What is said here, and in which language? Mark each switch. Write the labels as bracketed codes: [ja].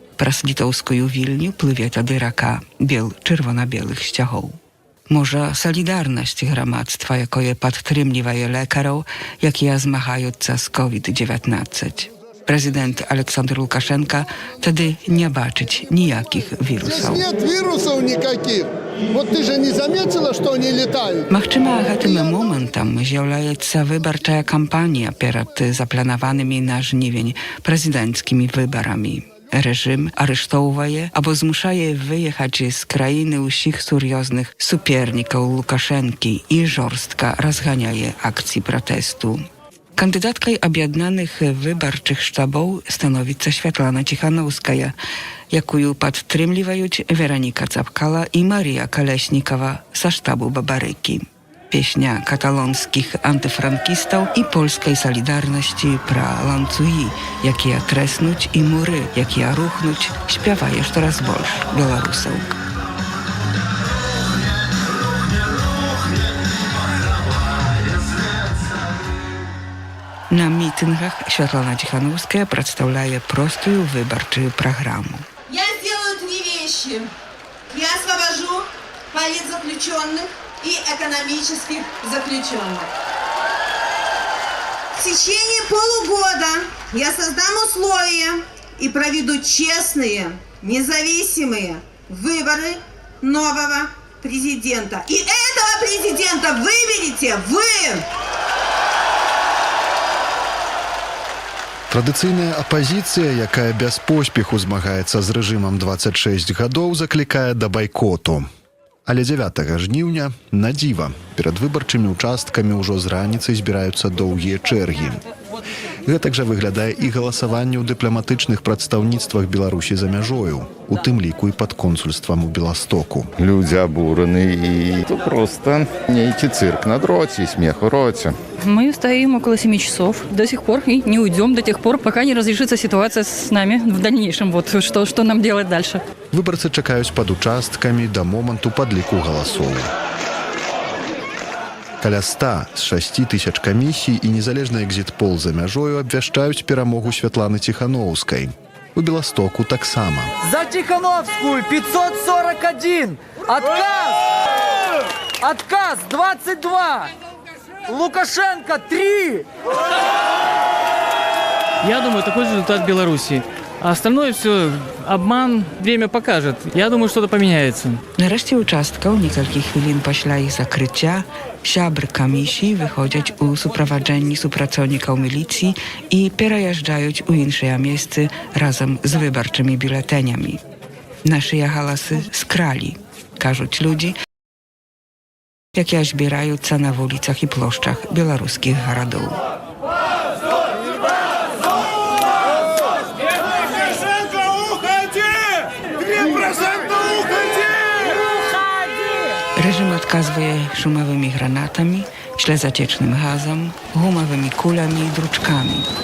[be] Праз літоўскую Вільню плыве тады рака бел чырвона-белых сцягоў. Можа, салідарнасць грамадства, якое падтрымлівае лекараў, якія змагаюцца з COVID-19. Прэзідэнт Александр Лукашенко тады не бачыць ніякіх вірусаў. [ru] Нет вирусов никаких. Вот ты же не заметила, что они летают? [be] Магчыма, гэтым момантам з'яўляецца выбарчая кампанія перад запланаванымі на жнівень прэзідэнцкімі выбарамі. Рэжым арыштоўвае або змушае выехаць з краіны ўсіх сур'ёзных супернікаў Лукашэнкі і жорстка разганяе акцыі пратэсту. Кандыдаткай аб'яднаных выбарчых штабоў становіцца Святлана Ціханаўская, якую падтрымліваюць Вераніка Цапкала і Марія Калеснікава са штабу Бабарыкі. Песня каталонскіх антыфранкістаў і польскай салідарнасці пра ланцугі, якія трэснуць, і муры, якія рухнуць, спявае штораз больш беларусаў. На мітынгах Святлана Ціханаўская прадстаўляе простую выбарчую праграму. [ru] Я сделаю 3 вещи. Я освобожу политзаключенных и экономических заключенных. В течение полугода я создам условия и проведу честные, независимые выборы нового президента. И этого президента выберете вы! [be] Традыцыйная апазіцыя, якая без поспеху змагаецца з рэжымам 26 гадоў, заклікае да байкоту. Але 9 жніўня, на дзіва, перад выбарчымі участкамі ўжо з раніцы збіраюцца доўгія чэргі. Гэтак жа выглядае і галасаванне ў дыпламатычных прадстаўніцтвах Беларусі за мяжою, у тым ліку і пад консульствам у Беластоку. [ru] Люди обурены, и это просто некий цирк на дроте, смех в роте. Мы стоим около 7 часов до сих пор и не уйдем до тех пор, пока не разрешится ситуация с нами в дальнейшем. Вот что нам делать дальше. [be] Выбарцы чакаюць пад участкамі да моманту падліку галасоў. Каля 100 з 6 тысяч камісій і незалежны экзіт-пол за мяжою абвяшчаюць перамогу Святланы Ціханаўскай. У Беластоку таксама. [ru] За Тихановскую 541! Отказ! Отказ 22! Лукашенко 3! Я думаю, такой же результат Беларуси. А остальное все обман, время покажет. Я думаю, что-то поменяется. [be] Нарэшце участкаў некалькі хвілін пасля іх закрыцця сябры камісіі выходзяць у суправаджэнні супрацоўнікаў міліцыі і пераязджаюць у іншыя месцы разам з выбарчымі бюлетэнямі. Нашыя галасы скралі, кажуць людзі, якія збіраюцца на вуліцах і плошчах беларускіх гарадоў. Рэжым адказвае шумавымі гранатамі, ślezaciecznym gazem, gumowymi kulami i druczkami.